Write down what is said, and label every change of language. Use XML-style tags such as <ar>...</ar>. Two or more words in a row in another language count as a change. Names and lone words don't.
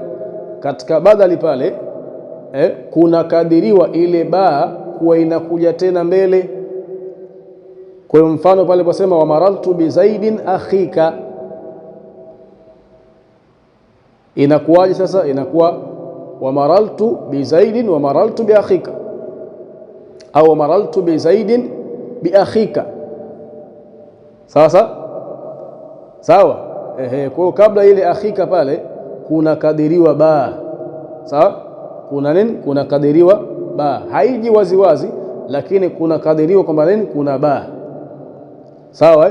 <sw>Katika badali pale kuna kadiriwa ile baa kuwa inakuja tena mbele. Kwa mfano pale posema</sw> <ar>ومررت بزيد أخيك,</ar> <sw>inakuwaje sasa?</sw> <ar>Inakuwa ومررت بزيد ومررت بأخيك, au مررت بزيد بأخيك,</ar> <sw>sawa sawa. Kwa hiyo kabla ile akhika pale kuna kadiriwa baa, sawa. Kuna nini? Kuna kadiriwa baa, haiji waziwazi, lakini kuna kadiriwa kwamba nini? Kuna baa, sawa.</sw>